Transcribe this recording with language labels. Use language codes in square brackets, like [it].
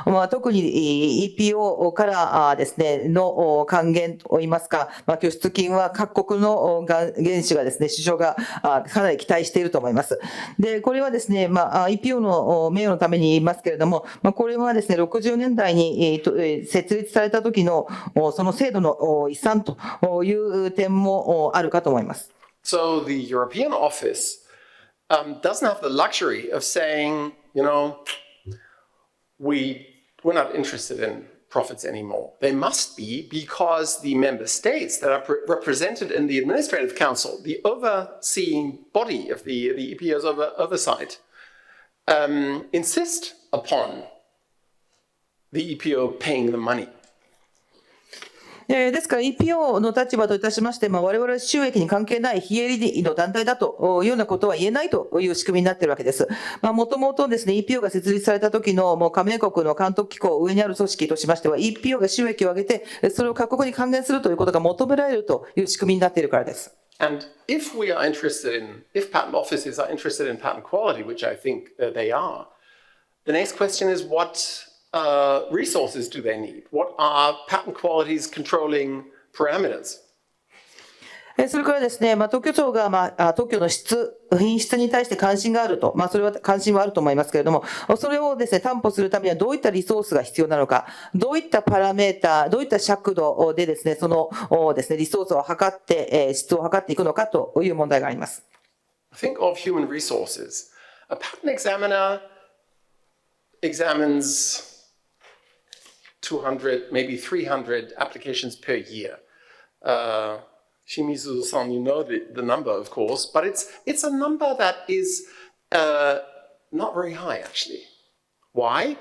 [ja] 特に EPO からですね、の還元といいますか、拠出金は各国の原資がですね、首相がかなり期待していると思います。で、これはですね、EPO の名誉のために言いますけれども、これはですね、60年代に設立された時のその制度の遺産という点もあるかと思います。 [en] So the European office doesn't have the luxury of saying, you know, we're not interested in profits anymore. They must be because the member states that are represented in the administrative council, the overseeing body of the EPO's oversight, insist upon the EPO paying the money. [ja] ですから EPO の立場といたしまして、我々は収益に関係ない非営利の団体だというようなことは言えないという仕組みになっているわけです。もともとですね、EPO が設立された時のもう加盟国の監督機構、上にある組織としましては、EPO が収益を上げて、それを各国に還元するということが求められるという仕組みになっているからです。 [en] And if patent offices are interested in patent quality, which I think they are, the next question is resources do they need? What are patent quality's controlling parameters? [ja] それからですね、特許庁が、特許の品質に対して関心があると、それは関心はあると思いますけれども、それをですね、担保するためにはどういったリソースが必要なのか、どういったパラメータ、どういった尺度でですね、そのですね、リソースを測って、質を測っていくのかという問題があります。 [en] Think of human resources. A patent examiner examines 200, maybe 300 applications per year. Shimizu-san, you know the number, of course, but it's a number that is not very high, actually. Why?